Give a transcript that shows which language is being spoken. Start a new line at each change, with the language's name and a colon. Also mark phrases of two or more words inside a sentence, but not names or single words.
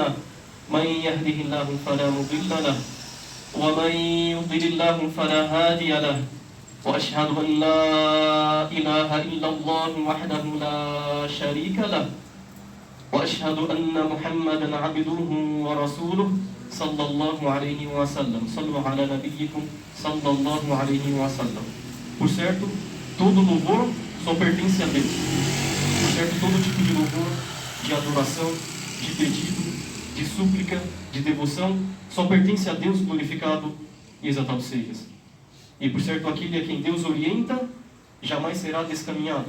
Arabic: من يهده الله فلا مضل له ومن يضلل الله فلا هادي له وأشهد أن لا إله إلا الله وحده لا شريك له وأشهد أن محمدا عبده ورسوله صلى الله عليه وسلم. صلوا على نبيكم صلى الله عليه وسلم.
Portuguese: Por certo, todo louvor só pertence a Deus. Por certo, todo tipo de louvor, de adoração, de pedido, de súplica, de devoção, só pertence a Deus, glorificado e exaltado sejas. E por certo, aquele a quem Deus orienta, jamais será descaminhado.